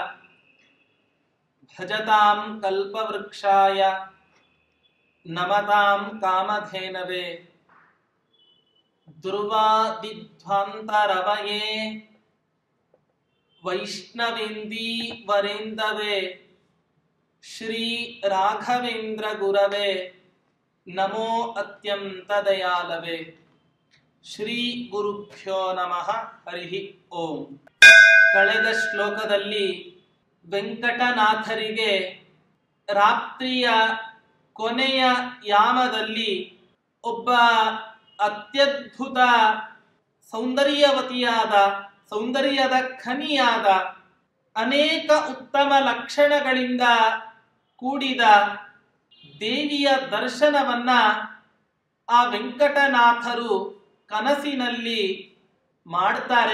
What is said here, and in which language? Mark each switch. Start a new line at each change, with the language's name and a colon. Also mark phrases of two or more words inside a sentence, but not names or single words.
Sanskrit: भजतां कल्पवृक्षाय नमतां कामधेनवे दुर्वादिध्वान्तरवये वैष्णवेन्दीवरेन्दवे श्री राघवेन्द्र गुरवे नमो अत्यन्तदयालवे. ಶ್ರೀ ಗುರುಭ್ಯೋ ನಮಃ. ಹರಿ ಓಂ.
Kannada: ಕಳೆದ ಶ್ಲೋಕದಲ್ಲಿ ವೆಂಕಟನಾಥರಿಗೆ ರಾತ್ರಿಯ ಕೊನೆಯ ಯಾಮದಲ್ಲಿ ಒಬ್ಬ ಅತ್ಯದ್ಭುತ ಸೌಂದರ್ಯವತಿಯಾದ, ಸೌಂದರ್ಯದ ಖನಿಯಾದ, ಅನೇಕ ಉತ್ತಮ ಲಕ್ಷಣಗಳಿಂದ ಕೂಡಿದ ದೇವಿಯ ದರ್ಶನವನ್ನ ಆ ವೆಂಕಟನಾಥರು ಕನಸಿನಲ್ಲಿ ಮಾಡ್ತಾರೆ.